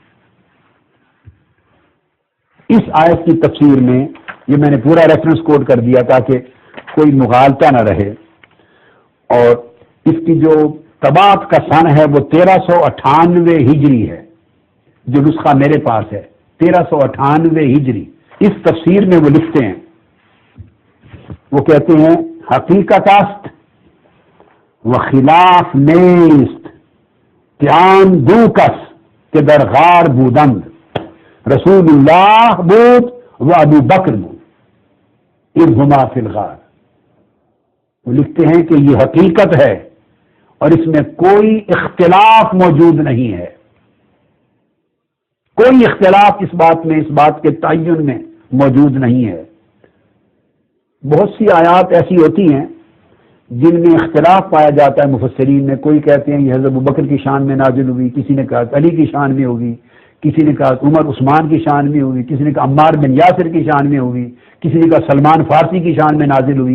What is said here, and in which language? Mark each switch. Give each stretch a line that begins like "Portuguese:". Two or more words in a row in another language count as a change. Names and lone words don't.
Urdu: اس آیت کی تفسیر میں یہ میں نے پورا ریفرنس کوڈ کر دیا تاکہ کوئی مغالطہ نہ رہے، اور اس کی جو طباعت کا سن ہے وہ 1398 ہجری ہے، جو نسخہ میرے پاس ہے 1398 ہجری۔ اس تفسیر میں وہ لکھتے ہیں، وہ کہتے ہیں
Persian: حقیقت است و خلاف نیست کہ آن دو کس کے در غار بودند، رسول اللہ بود و ابو بکر بود
Arabic: اذ ہما فی الغار۔
Urdu: وہ لکھتے ہیں کہ یہ حقیقت ہے اور اس میں کوئی اختلاف موجود نہیں ہے، کوئی اختلاف اس بات میں، اس بات کے تعین میں موجود نہیں ہے۔ بہت سی آیات ایسی ہوتی ہیں جن میں اختلاف پایا جاتا ہے مفسرین میں، کوئی کہتے ہیں یہ حضرت ابوبکر کی شان میں نازل ہوئی، کسی نے کہا علی کی شان میں ہوگی، کسی نے کہا عمر عثمان کی شان میں ہوگی، کسی نے کہا عمار بن یاسر کی شان میں ہوگی، کسی نے کہا سلمان فارسی کی شان میں نازل ہوئی۔